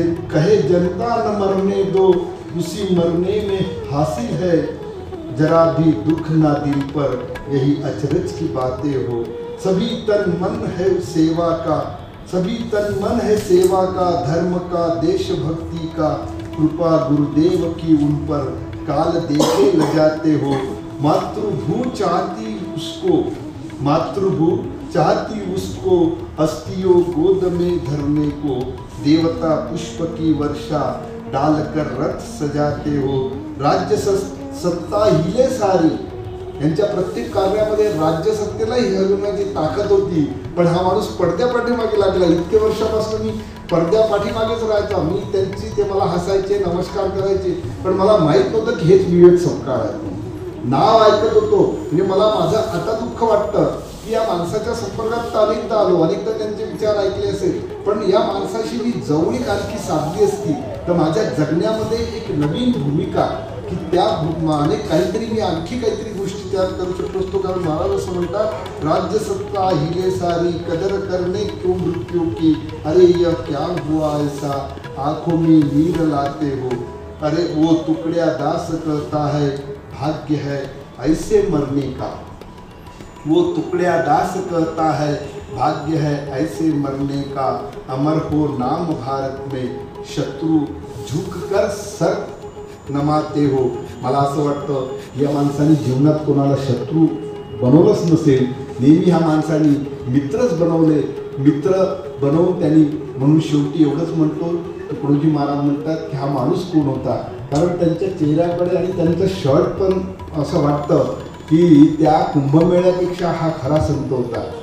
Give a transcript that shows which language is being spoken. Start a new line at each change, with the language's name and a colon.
Hindi: कहे जनता न मरने दो, उसी मरने में हासिल है, जरा भी दुख ना दिल पर, यही अचरज की बातें हो, सभी तन मन है सेवा का, सभी तन मन है सेवा का, धर्म का देशभक्ति का, कृपा गुरुदेव की उन पर, काल देखे ल जाते हो, मातृभू चाहती उसको, मातृभू चाहती उसको, अस्थियों गोद में धरने को, देवता पुष्प की वर्षा डालकर रथ सजाते हो, राज्य सत्ता हिले सारी.
Marathi: यांच्या प्रत्येक कार्यामध्ये राज्य सत्तेलाही हलवण्याची ताकद होती. पण हा माणूस पडद्या पाठीमागे लागला. इतके वर्षापासून मी पडद्या पाठीमागेच राहायचा. मी त्यांची, ते मला हसायचे, नमस्कार करायचे, पण मला माहीत नव्हतं की हेच विवेक सपकाळ आहे. नाव ऐकत होतो म्हणजे मला माझं आता दुःख वाटतं की या माणसाच्या संपर्कात अनेकदा आलो, अनेकदा त्यांचे विचार ऐकले असेल, पण या माणसाशी मी जवळीक आणखी साधली असती तर माझ्या जगण्यामध्ये एक नवीन भूमिका की त्या अनेक काहीतरी मी आणखी काहीतरी गोष्टी तयार करू शकतो असतो. कारण महाराज असं म्हणतात,
Hindi: राज्य सत्ता हिले सारी, कदर करणे क्यों मृत्यू की, अरे यह क्या हुआ ऐसा, आंखों में नीर लाते हो, अरे वो टुकड़िया दास कहता है, भाग्य है ऐसे मरने का, वो टुकड़िया दास कहता है, भाग्य है ऐसे मरने का, अमर हो नाम भारत में, शत्रु झुककर सर नमाते हो.
Marathi: मला असं वाटतं या माणसाने जीवनात कोणाला शत्रू बनवलंच नसेल, नेहमी ह्या माणसाने मित्रच बनवले, मित्र बनवून त्यांनी. म्हणून शेवटी एवढंच म्हणतो, तुकडोजी महाराज म्हणतात की हा माणूस कोण होता, कारण त्यांच्या चेहऱ्याकडे आणि त्यांचं शर्ट पण असं वाटतं की त्या कुंभमेळ्यापेक्षा हा खरा संत होता.